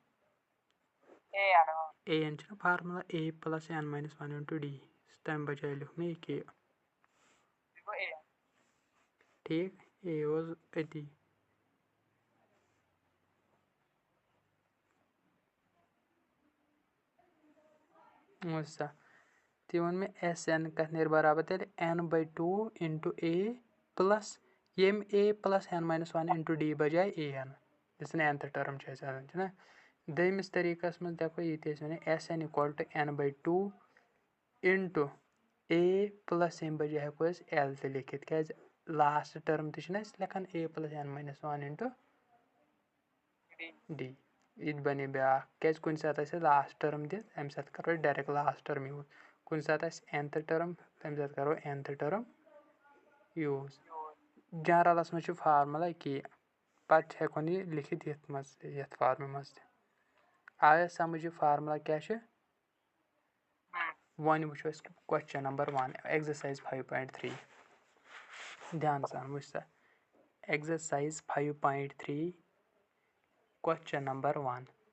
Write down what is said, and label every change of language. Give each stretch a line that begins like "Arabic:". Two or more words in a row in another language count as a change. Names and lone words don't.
Kashmiri: چھُنہ فارمُلا
English: a plus n minus 1 into d
Kashmiri: تَمہِ بجاے لیوٚکھ مےٚ ییٚکیٛاہ ٹھیٖک a اوس أتی وٕچھ سا تہِ ووٚن مےٚ ایس این کَتھ نیرِ برابر تیٚلہِ
English: n/2 into a plus
Kashmiri: ییٚمہِ
English: a plus n minus 1 into d
Kashmiri: بجاے an یُس زَن
English: nth term
Kashmiri: چھِ اَسہِ آسان چھُنہ دوٚیمِس طٔریٖقَس منٛز دَپو ییٚتہِ ٲسۍ وَنان
English: S n equal to n/2 into a plus
Kashmiri: ییٚمہِ بجاے ہٮ۪کو أسۍ l تہِ لیکھِتھ کیٛازِ
English: last term
Kashmiri: تہِ چھِنہ أسۍ لیکھان
English: a plus n minus 1 into
Kashmiri: d یہِ تہِ بَنے بیٛاکھ کیٛازِ کُنہِ ساتہٕ آسہِ اَسہِ
English: last term
Kashmiri: دِتھ اَمہِ ساتہٕ کَرو أسۍ
English: direct last term use
Kashmiri: کُنہِ ساتہٕ آسہِ nth ٹٔرٕم تَمہِ ساتہٕ کَرو
English: nth term use
Kashmiri: جنرَلَس منٛز چھُ فارمُلا کہِ پَتہٕ ہٮ۪کون یہِ لیکھِتھ یَتھ منٛز یَتھ فارمہِ منٛز تہِ آیا سَمٕجھ یہِ فارمُلا کیٛاہ چھِ وۄنۍ وٕچھو أسۍ
English: question number 1
Kashmiri: ایٚگزرسایز 5.3 دھیان سان وٕچھ سا ایٚگزرسایز 5.3 کوسچن نمبر 1